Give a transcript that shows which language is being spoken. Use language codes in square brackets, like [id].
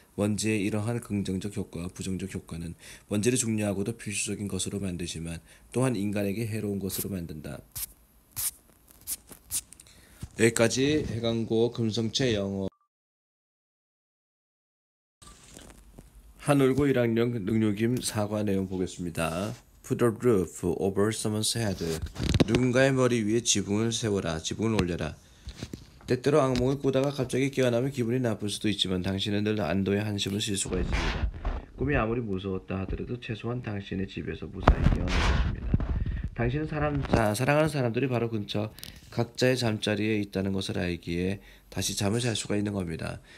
[ko] 먼지의 이러한 긍정적 효과와 부정적 효과는 먼지를 중요하고도 필수적인 것으로 만들지만 또한 인간에게 해로운 것으로 만든다. 여기까지 해강고 금성체 영어 한올고 1학년 능력임 사과 내용 보겠습니다. [en] Put a roof over someone's head. [ko] 누군가의 머리 위에 지붕을 세워라. 지붕을 올려라. 때때로 악몽을 꾸다가 갑자기 깨어나면 기분이 나쁠 수도 있지만 당신은 늘 안도의 한숨을 쉴 수가 있습니다. 꿈이 아무리 무서웠다 하더라도 최소한 당신의 집에서 무사히 깨어날 것입니다. 당신은 사랑하는 사람들이 바로 근처 각자의 잠자리에 있다는 것을 알기에 다시 잠을 잘 수가 있는 겁니다.